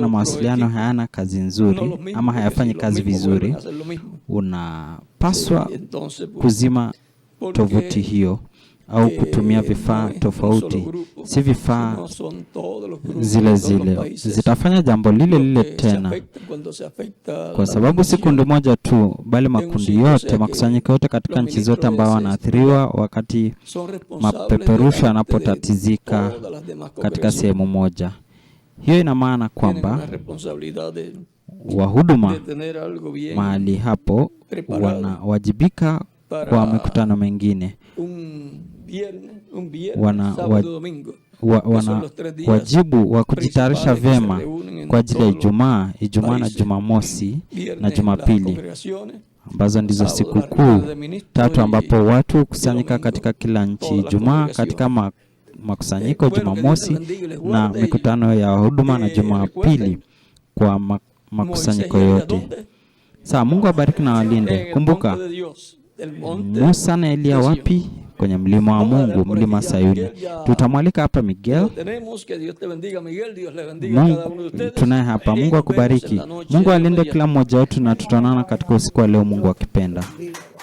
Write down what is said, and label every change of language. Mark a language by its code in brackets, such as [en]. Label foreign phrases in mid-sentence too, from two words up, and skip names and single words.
[es] Tenerlo [sw] mawasiliano [es] proyecto. [sw] hayana kazi [es] No [sw] nzuri [es] lo mismo, [sw] ama [es] porque [sw] hayafanyi [es] si lo [sw] kazi [es] mismo [sw] vizuri, [es] vuelven a hacer lo mismo. [sw] unapaswa [es] Y entonces, pues, [sw] kuzima [es] porque [sw] tovuti hiyo au kutumia vifaa [es] no es un [sw] tofauti, [es] solo grupo, [sw] si vifaa [es] sino son todos los grupos [sw] zile [es] de todos los [sw] zile. [es] países [sw] Zitafanya jambo lile lile [es] los que se [sw] tena, [es] afectan cuando se afecta [sw] kwa [es] la [sw] sababu si kundi [es] nación. [sw] moja tu, bali makundi [es] sitio, o [sw] yote, [es] sea, [sw] makusanyiko yote katika [es] los [sw] nchi zote [es] ministros [sw] ambao [es] de [sw] wanaathiriwa wakati [es] Son responsables [sw] mapeperusho [es] delante de [sw] yanapotatizika [es] todas las demás [sw] katika [es] congregaciones. [sw] sehemu moja. Hiyo ina maana [es] Tienen una [sw] kwamba [es] responsabilidad de [sw] wahuduma [es] tener algo bien [sw] mahali hapo [es] preparado [sw] wanawajibika [es] para [sw] kwa mikutano mengine, [es] un viernes, [sw] Wana- [es] sábado, [sw] wa- [es] domingo. [sw] wana wajibu wa kujitayarisha [es] principales que se [sw] vyema [es] reúnen en [sw] kwa ajili ya [es] todos los [sw] Ijumaa na [es] países. [sw] Jumamosi [es] Viernes [sw] na [es] las [sw] Jumapili [es] congregaciones, [sw] ambazo ndizo [es] sábado [sw] siku [es] las [sw] kuu [es] reuniones de ministros [sw] tatu [es] y [sw] ambapo watu hukusanyika [es] domingo [sw] katika kila nchi, [es] todas las [sw] Ijumaa [es] congregaciones. [sw] katika makusanyiko, [es] Bueno, que Dios [sw] Jumamosi [es] les bendiga y les [sw] na [es] guarde y, [sw] mikutano ya huduma na eh, Jumapili [es] recuerden, [sw] kwa [es] Moisés [sw] makusanyiko [es] y Elías, [sw] yote. [es] ¿dónde? [sw] Sawa, Mungu abariki na [es] En [sw] walinde. [es] el [sw] Kumbuka [es] monte de Dios, el monte [sw] Musa na Elia [es] de Sion. [sw] wapi? Kwenye mlima wa [es] Vamos a dar [sw] Mungu, [es] por [sw] mlima [es] aquí [sw] ya Sayuni. [es] Miguel, ya [sw] Tutamwalika hapa Miguel. [es] lo tenemos. Que Dios te bendiga, Miguel. Dios le bendiga a cada uno de [sw] Mungu [es] ustedes. [sw] tunaye hapa. [es] Y [sw] Mungu [es] nos vemos en [sw] akubariki. [es] la noche [sw] Mungu [es] de [sw] alinde [es] mañana. [sw] kila mmoja wetu, na tutaonana katika usiku wa leo, Mungu akipenda.